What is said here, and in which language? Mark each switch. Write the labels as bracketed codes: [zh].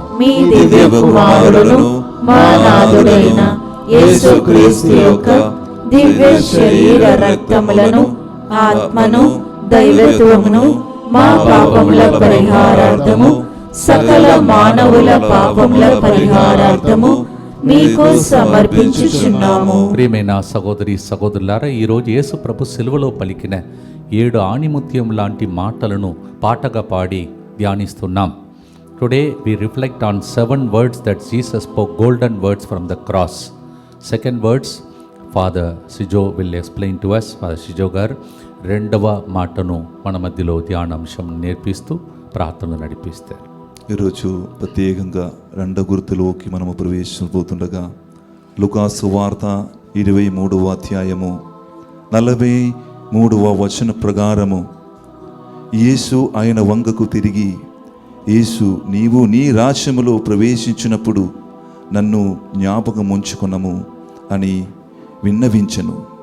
[te] మీ దివ్య కుమారుడును మా నాథుడైన యేసుక్రీస్తు యొక్క దివ్య శరీర రక్తములను ఆత్మను దైవత్వమును మా పాపముల పరిహారార్థము సకల మానవుల పాపముల పరిహారార్థము మీకు సమర్పించుచున్నాము. ప్రియమైన సహోదరి సహోదరులారా, ఈరోజు యేసు ప్రభు సిలువలో పలికిన 7 ఆణిముత్యం లాంటి మాటలను పాటగా పాడి ధ్యానిస్తున్నాం. [en] Today we reflect on 7 words that Jesus spoke, golden words from the cross. Second words, Father Sijo will explain to us. [te] Father Sijo గారు రెండవ మాటను మన మధ్యలో ధ్యానాంశం నేర్పిస్తూ ప్రార్థన నడిపిస్తారు. ఈరోజు ప్రత్యేకంగా రెండవ గుర్తులోకి మనము ప్రవేశించబోతుండగా లూకాసు వార్త 23వ అధ్యాయము 43వ వచన ప్రకారము యేసు ఆయన వంగకు తిరిగి, యేసు నీవు నీ రాజ్యములో ప్రవేశించినప్పుడు నన్ను జ్ఞాపకం ఉంచుకొనము అని విన్నవించెను.